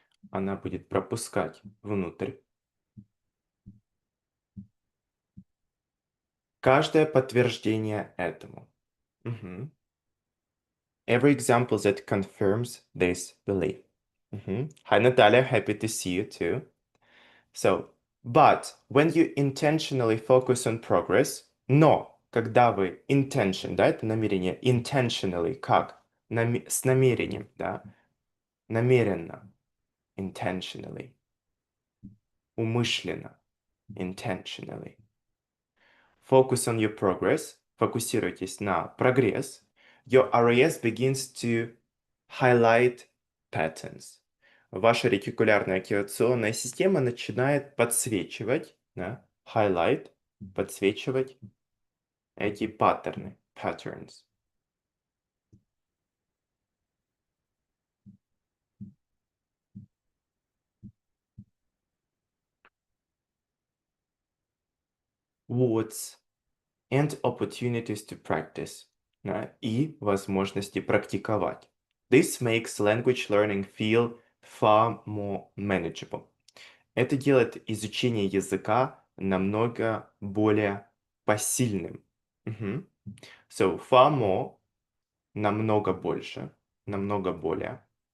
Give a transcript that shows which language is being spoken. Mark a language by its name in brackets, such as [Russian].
[Russian] Она будет пропускать внутрь. Каждое подтверждение этому. [English] Every example that confirms this belief. Hi, Natalia. Happy to see you too. So, but when you intentionally focus on progress, [Russian] но когда вы [English] intention, [Russian] да, это намерение, [English] intentionally, как? [Russian] С намерением, да, намеренно, intentionally, умышленно, intentionally. [English] Focus on your progress, [Russian] фокусируйтесь на прогресс. [English] Your RAS begins to highlight patterns. [Russian] Ваша ретикулярная активационная система начинает подсвечивать, да, highlight, подсвечивать эти паттерны, patterns. [English] Words and opportunities to practice, [Russian] да, и возможности практиковать. [English] This makes language learning feel far more manageable. [Russian] Это делает изучение языка намного более посильным. [English] So, far more, [Russian] намного больше, намного более.